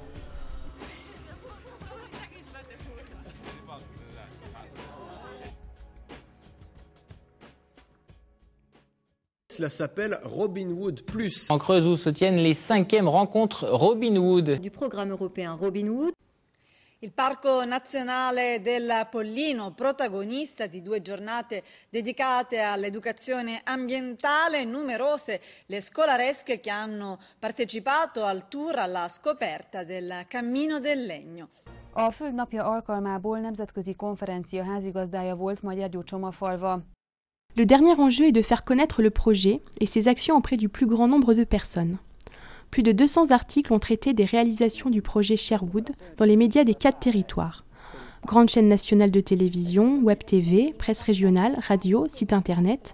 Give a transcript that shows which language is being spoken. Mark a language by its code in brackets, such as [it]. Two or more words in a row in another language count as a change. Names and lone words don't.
[fr] Cela s'appelle Robin Hood Plus. En Creuse où se tiennent les 5e rencontres Robin Hood. Du programme européen Robin Hood. [it] Il Parco Nazionale del Pollino, protagonista di 2 giornate dedicate all'educazione ambientale, numerose le scolaresche che hanno partecipato al tour alla scoperta del Cammino del Legno. [hu] A Föld napja alkalmából nemzetközi konferencia házigazdája volt Magyargyócsomafalva. [fr] Le dernier enjeu est de faire connaître le projet et ses actions auprès du plus grand nombre de personnes. Plus de 200 articles ont traité des réalisations du projet Sherwood dans les médias des 4 territoires. Grandes chaînes nationales de télévision, web TV, presse régionale, radio, site internet.